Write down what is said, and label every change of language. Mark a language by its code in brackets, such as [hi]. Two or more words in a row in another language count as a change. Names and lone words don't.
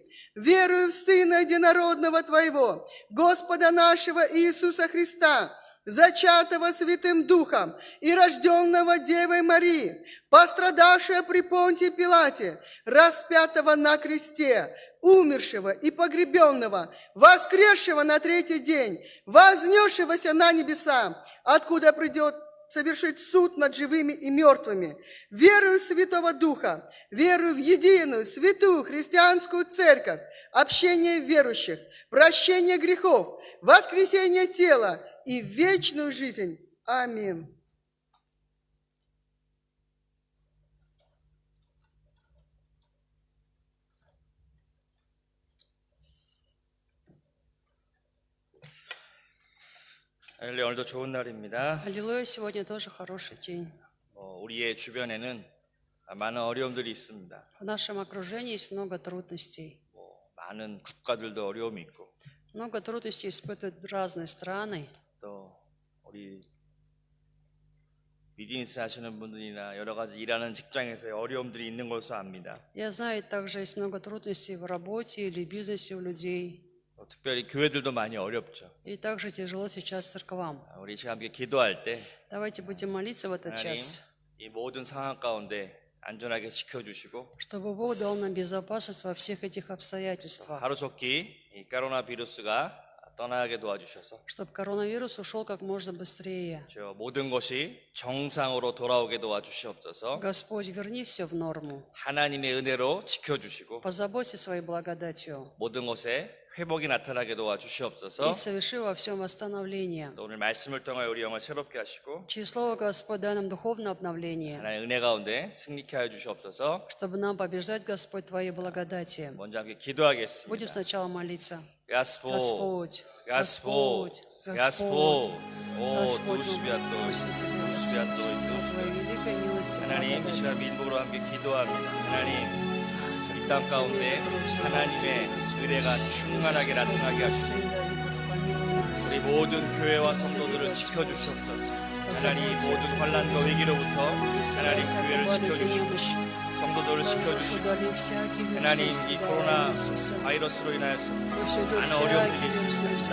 [ru] Верую в Сына Единородного Твоего, Господа нашего Иисуса Христа, зачатого Святым Духом и рожденного Девой Марии, пострадавшего при Понтии Пилате, распятого на кресте, умершего и погребенного, воскресшего на третий день, вознесшегося на небеса, откуда придет совершить суд над живыми и мертвыми. Верую в Святого Духа, верую в единую, святую христианскую церковь, общение верующих, прощение грехов, воскресение тела и вечную жизнь. Аминь. [ko] 할렐루야, 오늘도 좋은 날입니다. [ru] Аллилуйя, сегодня тоже хороший день. [ko] 우리의 주변에는 많은 어려움들이 있습니다. [ru] В нашем окружении есть много трудностей. [ko] 많은 국가들도 어려움이 있고, [ru] Много трудностей испытывают разные страны. [ko] 또 우리 비즈니스 하시는 분들이나 여러 가지 일하는 직장에서의 어려움들이 있는 것을 압니다. [ru] Я знаю, также есть много трудностей в работе или бизнесе у людей. [ko] 특별히 교회들도 많이 어렵죠. [ru] И также тяжело сейчас церквам. [ko] 우리 지금 함께 기도할 때 [ru] Давайте будем молиться в этот [ko] 하나님 [ru] час, [ko] 이 모든 상황 가운데 안전하게 지켜주시고, [ru] чтобы Бог дал нам безопасность во всех этих обстоятельствах, [ko] 하루속히 이 코로나 비루스가 떠나게 도와주셔서 [ru] чтобы коронавирус ушел как можно быстрее. [ko] 저 모든 것이 정상으로 돌아오게 도와주시옵소서. [ru] Господь, верни все в норму. [ko] 하나님의 은혜로 지켜주시고 [ru] Позаботься своей благодатью [ko] 모든 것에 회복이 나타나게 도와주시옵소서. [ru] и соверши во всем восстановление. [ko] 또 오늘 말씀을 통하여 우리 영을 새롭게 하시고 [ru] Через Слово Господь дай нам духовное обновление, [ko] 하나님의 은혜 가운데 승리케 하여 주시옵소서. [ru] чтобы нам побеждать, Господь, Твоей благодати. [ko] 먼저 함께 [ru] Будем [ko] 기도하겠습니다. [ru] сначала молиться. Господь, Господь, Господь, Господь, Господь, [ko] 오 [ru] Господь, 누스비아토, 누스비아토, по Твоей великой милости, [ko] 하나님 이 [ru] благодати. [ko] 시간 민복으로 함께 기도합니다. 하나님 이 이 땅 가운데 하나님의 은혜가 충만하게 나타나게 하시고 우리 모든 교회와 성도들을 지켜주시옵소서. 하나님 모든 환난과 위기로부터 하나님 교회를 지켜주시고 성도들을 지켜주시고 하나님 이 코로나 바이러스로 인하여서 많은 어려움들이 있습니다.